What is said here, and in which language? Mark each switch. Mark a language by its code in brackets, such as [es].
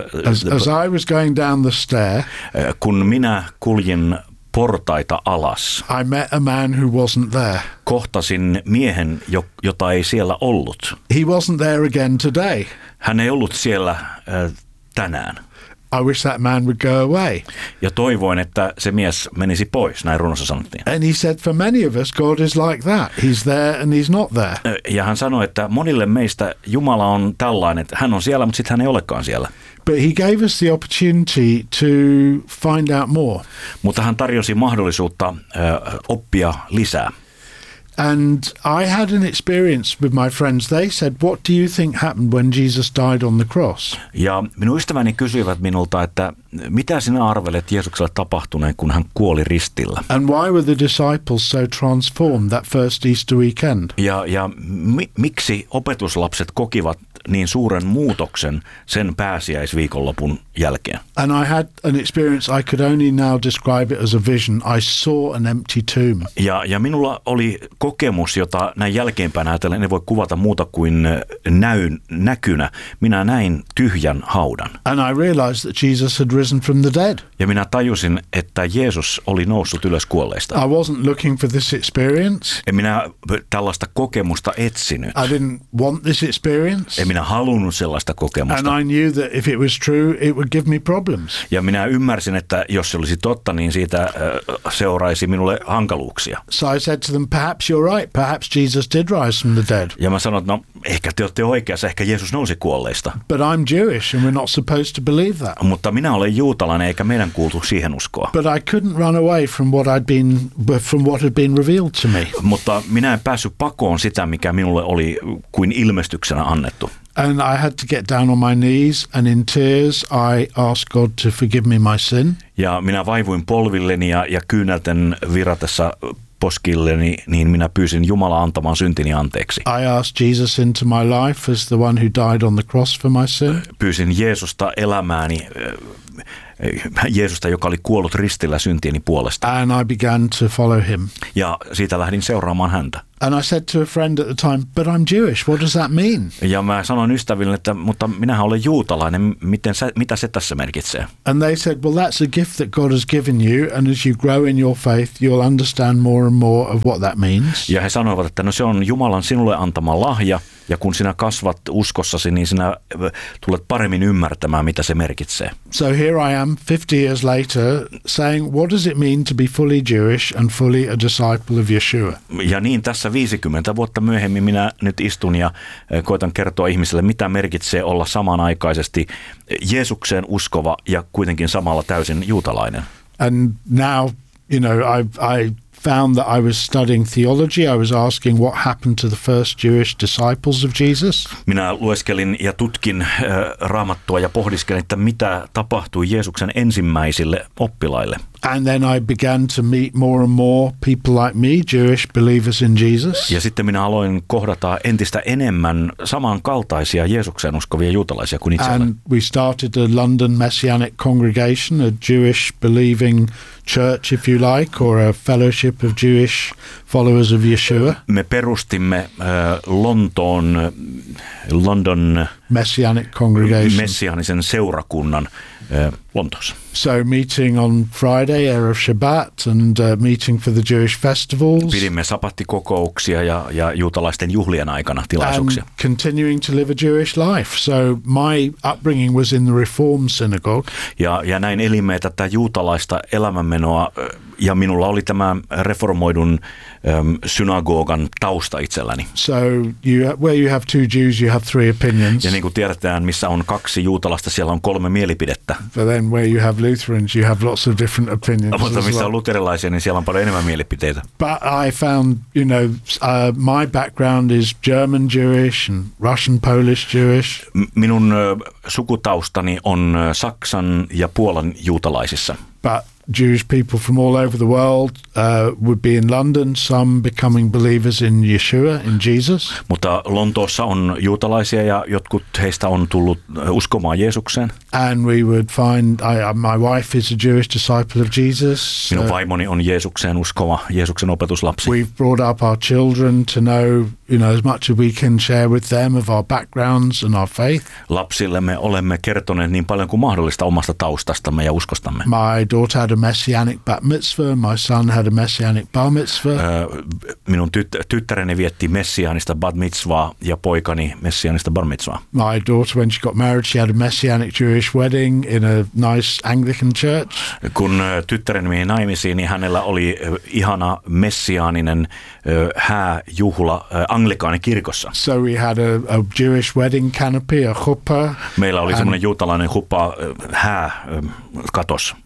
[en] As I was going down the stair, [fi] kun minä kuljin portaita alas. [en] I met a man who wasn't there. [fi] Kohtasin miehen, jota ei siellä ollut. [en] He wasn't there again today. [fi] Hän ei ollut siellä tänään. [en] I wish that man would go away. [fi] Ja toivoin, että se mies menisi pois, näin runossa sanottiin. [en] And he said, for many of us, God is like that. He's there and he's not there. [fi] Ja hän sanoi, että monille meistä Jumala on tällainen, että hän on siellä, mutta sitten hän ei olekaan siellä. [en] But he gave us the opportunity to find out more. [fi] Mutta hän tarjosi mahdollisuutta oppia lisää. [en] And I had an experience with my friends. They said, what do you think happened when Jesus died on the cross? [fi] Ja minun ystäväni kysyivät minulta, että mitä sinä arvelet Jeesukselle tapahtuneen, kun hän kuoli ristillä? [en] And why were the disciples so transformed that first Easter weekend? [fi] Ja miksi opetuslapset kokivat niin suuren muutoksen sen pääsiäisviikonlopun jälkeen? [en] And I had an experience I could only now describe it as a vision. I saw an empty tomb. [fi] Ja minulla oli kokemus, jota näin jälkeenpäin ajatellen ei voi kuvata muuta kuin näkynä. Minä näin tyhjän haudan. [en] And I realized that Jesus had risen from the dead. [fi] Ja minä tajusin, että Jeesus oli noussut ylös kuolleista. [en] I wasn't looking for this experience. [fi] En minä tällaista kokemusta etsinyt. [en] I didn't want this experience. [fi] En minä halunnut sellaista kokemusta. [en] And I knew that if it was true, it would give me problems. [fi] Ja minä ymmärsin, että jos se olisi totta, niin siitä seuraisi minulle hankaluuksia. [en] So I said to them, perhaps you're right, perhaps Jesus did rise from the dead. [fi] Ja mä sanoin, no ehkä te olette oikeassa, ehkä Jeesus nousi kuolleista. [en] But I'm Jewish and we're not supposed to believe that. [fi] Mutta minä olen juutalainen eikä meidän kuultu siihen uskoa. [en] But I couldn't run away from what I'd been from what had been revealed to me. [fi] Mutta minä en päässyt pakoon sitä, mikä minulle oli kuin ilmestyksenä annettu. [en] And I had to get down on my knees and in tears I asked God to forgive me my sin. [fi] Ja minä vaivuin polvilleni ja kyynelten viratessa poskilleni, niin minä pyysin Jumalaa antamaan syntini anteeksi. [en] I asked Jesus into my life as the one who died on the cross for my sin. [fi] Pyysin Jeesusta elämääni, Jeesusta, joka oli kuollut ristillä syntieni puolesta. [en] And I began to follow him. [fi] Ja siitä lähdin seuraamaan häntä. [en] And I said to a friend at the time, but I'm Jewish, what does that mean? [fi] Ja mä sanoin ystäville, että mutta minähän olen juutalainen, mitä se tässä merkitsee? [en] And they said, well that's a gift that God has given you, and as you grow in your faith, you'll understand more and more of what that means. [fi] Ja he sanoivat, että no se on Jumalan sinulle antama lahja, ja kun sinä kasvat uskossasi, niin sinä tulet paremmin ymmärtämään, mitä se merkitsee. [en] So here I am, 50 years later, saying, what does it mean to be fully Jewish and fully a disciple of Yeshua? [fi] Ja niin, tässä 50 vuotta myöhemmin minä nyt istun ja koitan kertoa ihmisille, mitä merkitsee olla samanaikaisesti Jeesukseen uskova ja kuitenkin samalla täysin juutalainen. [en] And now, you know, I found that I was studying theology. I was asking what happened to the first Jewish disciples of Jesus. [fi] Minä lueskelin ja tutkin Raamattua ja pohdiskelin, että mitä tapahtui Jeesuksen ensimmäisille oppilaille. [en] And then I began to meet more and more people like me, Jewish believers in Jesus. [fi] Ja sitten minä aloin kohdata entistä enemmän samankaltaisia Jeesukseen uskovia juutalaisia kuin itselleni. [en] And we started a London Messianic congregation, a Jewish believing church if you like, or a fellowship of Jewish followers of Yeshua. [fi] Me perustimme London [en] Messianic congregation. [fi] Messianisen seurakunnan Lontoossa. [en] So meeting on Friday, Erev Shabbat, and meeting for the Jewish festivals. [fi] Pidimme sabattikokouksia ja juutalaisten juhlien aikana tilaisuuksia. [en] And continuing to live a Jewish life. So my upbringing was in the Reform synagogue. [fi] Ja näin elimme tätä juutalaista elämänmenoa, ja minulla oli tämä reformoidun synagogan tausta itselläni. [en] So where you have two Jews, you have three opinions. [fi] Ja niin kuin tiedetään, missä on kaksi juutalaista, siellä on kolme mielipidettä. [en] But then where you have Lutherans, you have lots of different opinions. [fi] Mutta missä on luterilaisia, niin siellä on paljon enemmän mielipiteitä. [en] But I found, you know, my background is German Jewish and Russian Polish Jewish. [fi] Minun sukutaustani on Saksan ja Puolan juutalaisissa. [en] But Jewish people from all over the world would be in London, some becoming believers in Yeshua, in Jesus. [fi] Mutta Lontoossa on juutalaisia ja jotkut heistä on tullut uskomaan Jeesukseen. [en] And we would find, my wife is a Jewish disciple of Jesus. [fi] Minun vaimoni on Jeesukseen uskova, Jeesuksen opetuslapsi. [en] We've brought up our children to know, you know, as much as we can share with them of our backgrounds and our faith. [fi] Lapsillemme olemme kertoneet niin paljon kuin mahdollista omasta taustastamme ja uskostamme. [en] My daughter had a messianic bat mitzvah, my son had a messianic bar mitzvah. [fi] Minun tyttäreni vietti messianista bat mitzvah ja poikani messianista bar mitzvah. [en] My daughter, when she got married, she had a messianic Jewish wedding in a nice Anglican church. [fi] Kun tyttäreni meni naimisiin, niin hänellä oli ihana messiaaninen hääjuhla anglikaani kirkossa. [en] So we had a Jewish wedding canopy, a chuppah. [fi] Meillä oli semmoinen juutalainen chuppah hää katos.